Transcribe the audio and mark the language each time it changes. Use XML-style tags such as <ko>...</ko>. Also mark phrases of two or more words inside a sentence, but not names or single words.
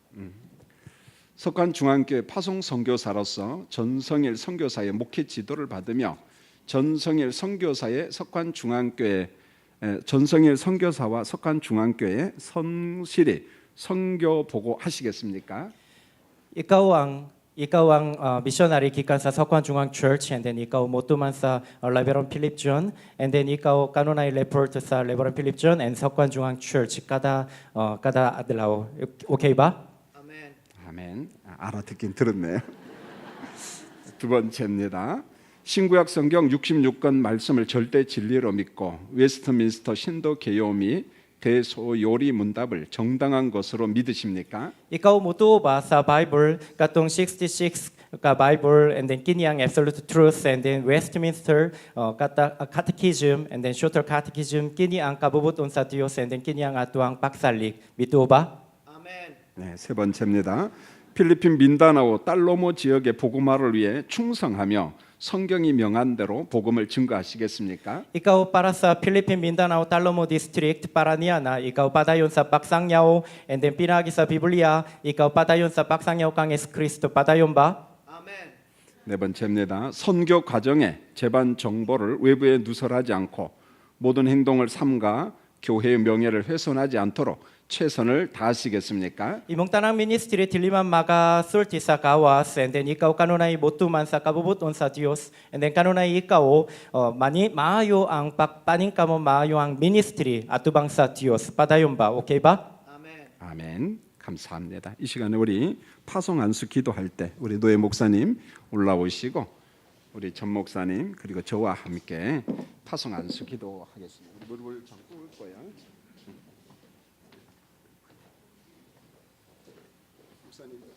<ko>석관중앙교회 파송 선교사로서 전성일 선교사의 목회 지도를 받으며 전성일 선교사의 석관중앙교회 전성일 선교사와 석관중앙교회 성실히 선교 보고 하시겠습니까?</ko> <ceb>Ikaw ang missionary gikan sa Sokwan Jungang Church, and then ikaw motuman sa Reverend Philip John, and then ikaw kanunay report sa Reverend Philip John and Sokwan Jungang Church kada adlaw. Okay ba?</ceb> <ko>아멘. 알아듣긴 들었네요. 두 번째입니다. 신구약 성경 66권 말씀을 절대 진리로 믿고 웨스트민스터 신도 개요 및 대소요리 문답을 정당한 것으로 믿으십니까?</ko> <ceb>Ikaw mutuo ba sa Bible katong 66 ka Bible, and then kini ang</ceb> <en>absolute truth,</en> <ceb>and then Westminster catechism, and then</ceb> <en>shorter catechism,</en> <ceb>kini ang kabubuton sa Dios, and then kini ang atuang pagsalik. Bituo ba?</ceb> <ko>네, 세 번째입니다. 필리핀 민다나오 달로모 지역의 복음화를 위해 충성하며 성경이 명한 대로 복음을 증거하시겠습니까?</ko> <ceb>Ikaw para sa Philippine Mindanao Talomo District, para niya na ikaw padayon sa Paksangyaw, and then pinagi sa Biblia, ikaw padayon sa Paksangyaw kang Kristo, padayon ba?</ceb> <ko>네 번째입니다. 선교 과정에 재반 정보를 외부에 누설하지 않고 모든 행동을 삼가 교회의 명예를 훼손하지 않도록 최선을 다하시겠습니까?</ko> <ceb>Imong tanang ministry diliman makasulti sa kawas, and then ikaw kanunay botuman sa kabubuton sa Dios, and then kanunay ikaw maayo ang pagpaningka mo, maayo ang ministry atubang sa Dios. Padayon ba? Okay ba?</ceb> <ko>아멘. 감사합니다. 이 시간에 우리 파송 안수 기도할 때 우리 노예 목사님 올라오시고 우리 전 목사님 그리고 저와 함께 파송 안수 기도하겠습니다. 무릎을 잡고 올 거야. 목사님.</ko>